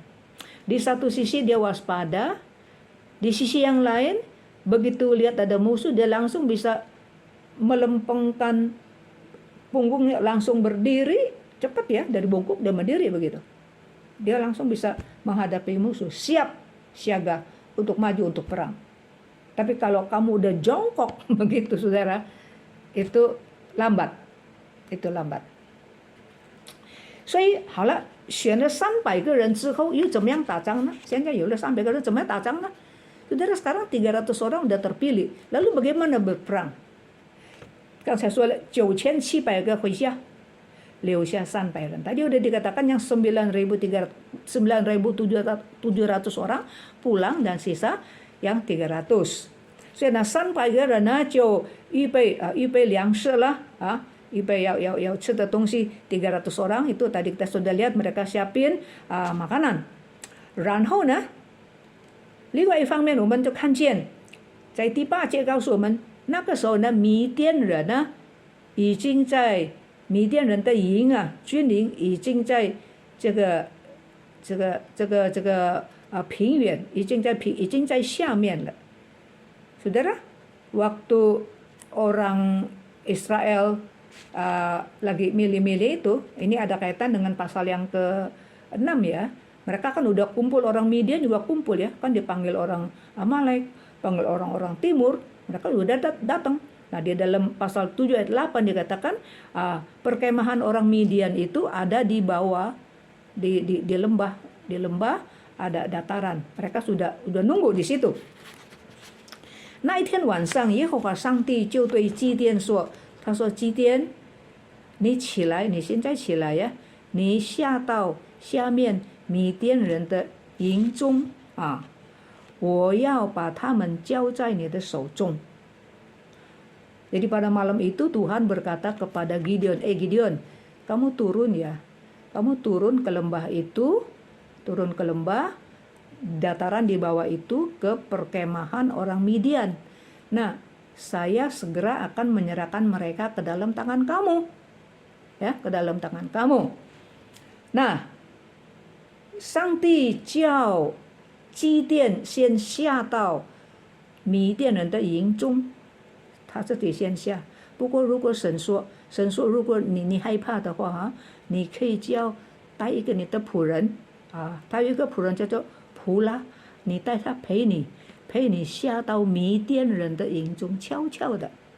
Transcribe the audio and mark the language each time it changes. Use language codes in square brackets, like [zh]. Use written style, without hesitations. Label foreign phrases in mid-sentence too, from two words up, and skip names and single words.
[id] Di satu sisi dia waspada, di sisi yang lain begitu lihat ada musuh dia langsung bisa melempengkan punggungnya, langsung berdiri cepat ya, dari bungkuk dia berdiri begitu. Dia langsung bisa menghadapi musuh, siap siaga untuk maju untuk perang. Tapi kalau kamu udah jongkok begitu, saudara, itu lambat. Itu lambat. [zh] 所以好了，选了300个人之后又怎么样打仗呢？现在有了300个人，怎么样打仗呢？ [id] Saudara, sekarang 300 orang udah terpilih. Lalu bagaimana berperang? Kan saya [zh] 说了9700个回家，留下300人. [id] Tadi udah dikatakan yang 9.700 orang pulang dan sisa yang 300. [zh] 所以呢300个人呢就预备粮食了啊，预备要吃的东西。 [id] 300 orang itu tadi kita sudah lihat mereka siapin makanan. [zh] 然后呢，另外一方面我们就看见，在第8节告诉我们，那个时候呢，米甸人呢已经在米甸人的营军营已经在这个平原已经在下面了。 [id] Saudara, waktu orang Israel lagi milih-milih itu, ini ada kaitan dengan pasal yang ke-6 ya. Mereka kan udah kumpul, orang Midian juga kumpul ya, kan dipanggil orang Amalek, panggil orang-orang timur, mereka udah datang. Nah, di dalam pasal 7 ayat 8 dikatakan perkemahan orang Midian itu ada di bawah di lembah ada dataran. Mereka sudah nunggu di situ. [zh] 那一天晚上，耶和华上帝就对基甸说：“他说基甸，你起来，你现在起来呀，你下到下面米甸人的营中我要把他们交在你的手中。” [id] Jadi pada malam itu Tuhan berkata kepada Gideon, Gideon, kamu turun ya, kamu turun ke lembah itu, turun ke lembah, dataran di bawah itu ke perkemahan orang Midian. Nah, saya segera akan menyerahkan mereka ke dalam tangan kamu. Ya, ke dalam tangan kamu. Nah, [zh] 上帝叫基甸先下到米甸人的营中，他自己先下， 不过如果神说如果你害怕的话啊，你可以带一个你的仆人啊，他有一个仆人叫做普拉，你带他陪你下到米甸人的营中，悄悄的。